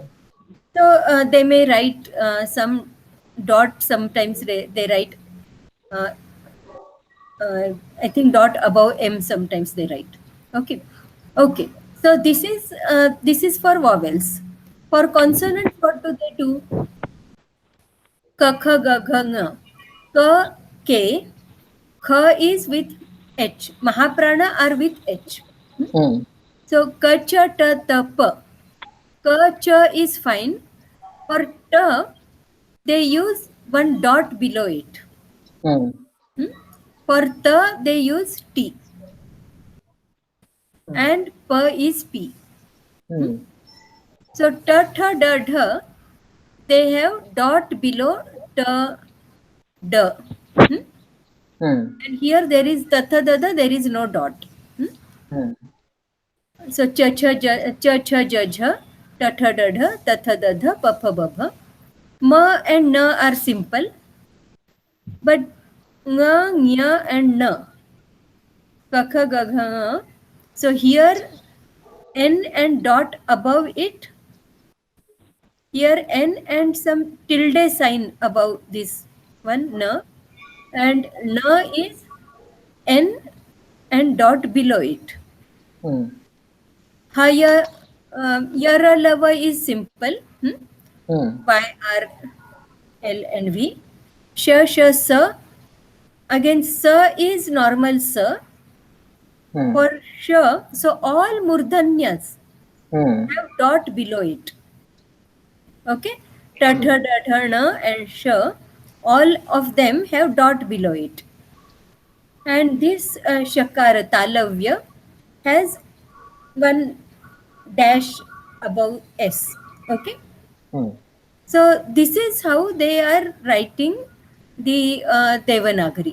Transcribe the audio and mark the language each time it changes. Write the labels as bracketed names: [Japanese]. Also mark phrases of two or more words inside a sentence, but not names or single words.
[English] So they may write some dot, sometimes they write, uh, I think dot above M sometimes they write. Okay. Okay. So this is for vowels. For consonants, what do they do? Ka, kha, ga, gha, nga. Ka, ke. Kha is with H. Mahaprana are with H. Hmm? Hmm. So ka, cha, ta, ta, pa. Ka, cha is fine. For ta, they use one dot below it. Hmm. Hmm? For ta, they use T. Hmm. And pa is P. Hmm? Hmm. So ta, tha, da, dha, they have dot below ta, da. Hmm? Hmm. And here there is tatha, da, da, there is no dot. Hmm? Hmm. So cha, cha, ja, cha, cha, ja, jha, ta, tha, da, dha, tatha, da, dha, pa, pha, ba, bha. Ma and na are simple, but nga, nya and na, ka, kha, ga, gha, nga. So here n and dot above it, here n and some tilde sign above this one na, and na is n and dot below it. Hmm. Haya, yara lava is simple. Hmm? Hmm. Y R L and V. Sha sha sa, again sa is normal sa. Hmm. For sha, so all murdhanyas Hmm. have dot below it. Okay, ta, tha, da, tha, na and sh, all of them have dot below it. And this shakara talavya has one dash above s. Okay, Hmm. so this is how they are writing the Devanagari.